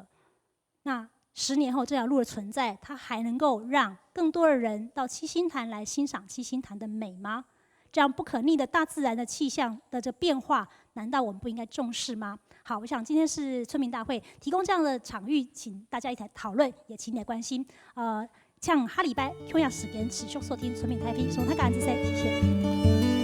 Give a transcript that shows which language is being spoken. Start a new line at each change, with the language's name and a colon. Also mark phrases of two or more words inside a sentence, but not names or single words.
Chinese: 那10年后这条路的存在，它还能够让更多的人到七星潭来欣赏七星潭的美吗？这样不可逆的大自然的气象的这变化，难道我们不应该重视吗？好，我想今天是村民大会提供这样的场域，请大家一起来讨论，也請你來關心。像下禮拜同樣時間持續收聽村民大會，從他個人之賽體現。